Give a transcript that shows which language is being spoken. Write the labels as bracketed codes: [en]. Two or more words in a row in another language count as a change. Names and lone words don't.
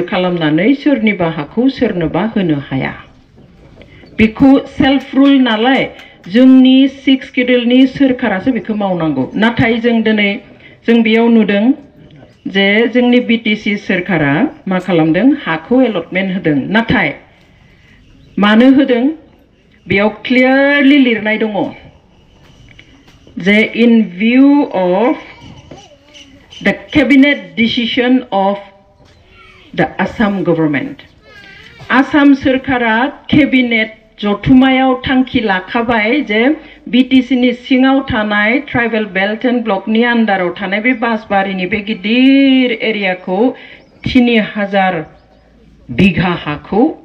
[brx] खालामनानै सोरनिबा हाखौ सोरनोबा होनो हाया बेखौ [en] self rule [brx] नालाय जोंनि 6 किडलनि सोरखारासो बेखौ मावनांगौ नाथाय जों दिनै जों बेयाव नुदों जे जोंनि बिटिसि सोरखारा मा खालामदों हाखौ एलटमेन्ट होदों नाथाय मानो होदों बेयाव क्लियारलि लिरनाय दङ जे [en] in view of the cabinet decision of the Assam government [brx] आसाम सोरखारा केबिनेट जथुमायाव थांखि लाखाबाय जे बिटिसिनि सिङाव थानाय [en] tribal belt and blockनि [brx] आन्डाराव थानाय बे बासबारिनि बे गिदिर एरियाखौ 3000 बिघा हाखौ